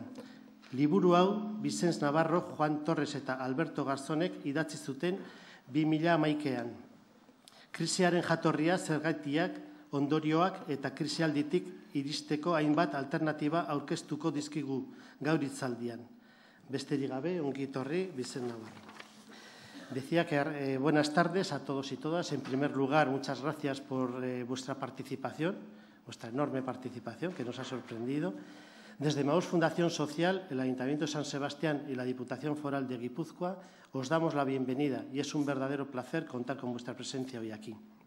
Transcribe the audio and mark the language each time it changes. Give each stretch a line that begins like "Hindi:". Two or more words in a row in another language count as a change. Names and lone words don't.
Basque: Liburu hau, Vicent Navarro, Juan Torres eta Alberto Garzonek idatzi zuten 2011an. Krisiaren jatorria, zergatiak, ondorioak eta krisialditik iristeko hainbat alternatiba aurkeztuko dizkigu gaur hitzaldian. Besterik gabe, ongi etorri, Vicent Navarro.
Spanish: Decía que buenas tardes a todos y todas. En primer lugar, muchas gracias por vuestra participación, vuestra enorme participación que nos ha sorprendido. Desde Emaús Fundación Social, el Ayuntamiento de San Sebastián y la Diputación Foral de Guipúzcoa os damos la bienvenida y es un verdadero placer contar con vuestra presencia hoy aquí.